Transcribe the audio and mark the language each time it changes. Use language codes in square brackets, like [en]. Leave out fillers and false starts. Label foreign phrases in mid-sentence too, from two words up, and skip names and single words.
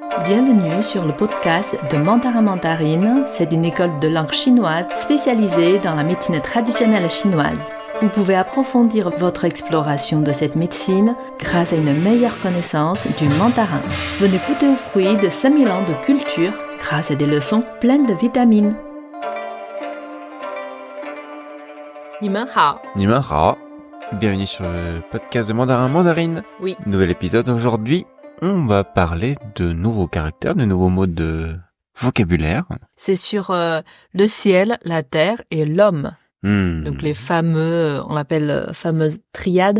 [fr] Bienvenue sur le podcast de Mandarin Mandarine. C'est une école de langue chinoise spécialisée dans la médecine traditionnelle chinoise. Vous pouvez approfondir votre exploration de cette médecine grâce à une meilleure connaissance du mandarin. Venez goûter aux fruits de 5000 ans de culture grâce à des leçons pleines de vitamines. [zh] 你们好. 你们好. [fr] Bienvenue sur le podcast de Mandarin Mandarine. Oui. Nouvel épisode aujourd'hui. On va parler de nouveaux caractères, de nouveaux mots de vocabulaire. C'est sur le ciel, la terre et l'homme. Donc les fameux, on l'appelle fameuse triade.